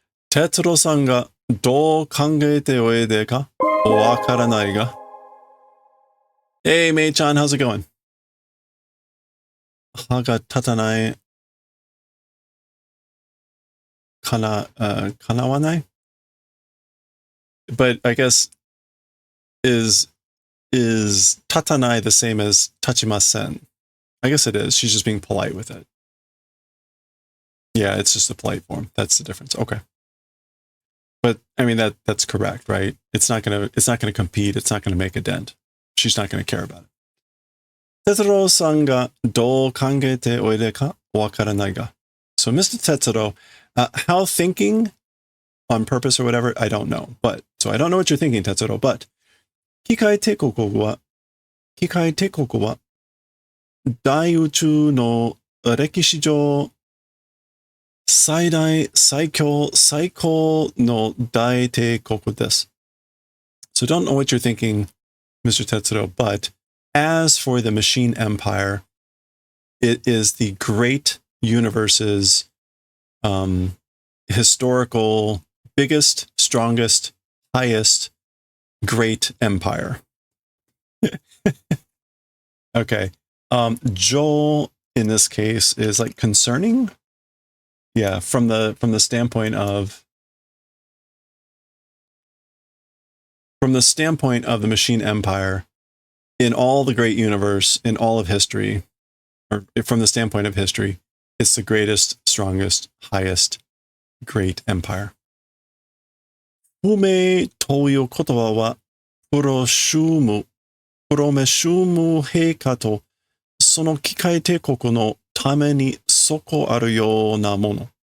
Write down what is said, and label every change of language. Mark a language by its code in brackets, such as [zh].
[ja] Tetsuro さんがどう考えておいでかわからないが。 [en] Hey, Mei-chan, how's it going? [ja] 歯が立たないかなわない [en] But I guess is tatanai the same as tachimasen? I guess it is. She's just being polite with it. Yeah, it's just a polite form. That's the difference. Okay. But I mean that's correct, right? It's not gonna compete. It's not gonna make a dent. She's not gonna care about it. [ja] Tetsuro さんがどう考えておいでかわからないが. [en] So Mr. Tetsuro, how thinking on purpose or whatever, I don't know. But so I don't know what you're thinking, Tetsuro, but [ja] 機械帝国は大宇宙の歴史上最大最強最高の大帝国です. [en] So don't know what you're thinking, Mr. Tetsuro, but as for the Machine Empire, it is the great universe's historical, biggest, strongest, highest, great empire. Okay. Joel in this case is like concerning. Yeah, from the standpoint of the Machine Empire, in all the great universe, in all of history, or from the standpoint of history, it's the greatest, strongest, highest, great empire. [ja] 不明という言葉はプロメシュム陛下とその機械帝国のために底あるようなもの。